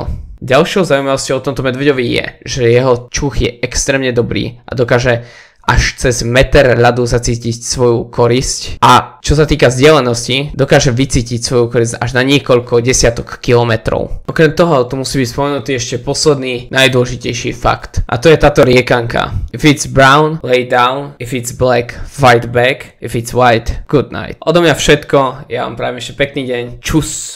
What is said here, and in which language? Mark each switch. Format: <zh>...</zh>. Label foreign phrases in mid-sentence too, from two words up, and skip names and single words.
<sk>Ďalšou zaujímavosťou o tomto medveďovi je, že jeho čuch je extrémne dobrý a dokáže až cez meter ľadu zacítiť svoju korisť a čo sa týka vzdialenosti, dokáže vycítiť svoju korisť až na niekoľko desiatok kilometrov. Okrem toho tu musí byť spomenutý ešte posledný najdôležitejší fakt a to je táto riekanka.</sk> <en>If it's brown, lay down, if it's black, fight back, if it's white, good night.</en> <sk>Odo mňa všetko, ja vám prajem ešte pekný deň, čus!</sk>